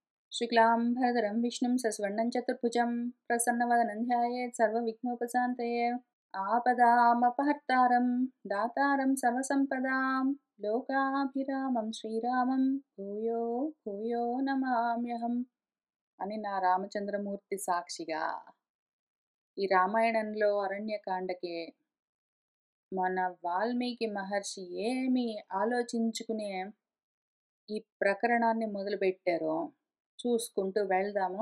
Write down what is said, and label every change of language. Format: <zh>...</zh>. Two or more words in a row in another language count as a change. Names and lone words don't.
<sa>शुक्लांबरधरं विष्णुं शशिवर्णं चतुर्भुजं प्रसन्नवदनं ध्यायेत् सर्वविघ्नोपशान्तये। आपदामपहर्तारं दातारं सर्वसम्पदां लोकाभिरामं శ్రీరామం భూయో భూయో నమామ్యహం</sa> <te>అని నా రామచంద్రమూర్తి సాక్షిగా ఈ రామాయణంలో అరణ్యకాండకి మన వాల్మీకి మహర్షి ఏమి ఆలోచించుకునే ఈ ప్రకరణాన్ని మొదలుపెట్టారో చూసుకుంటూ వెళ్దాము.</te>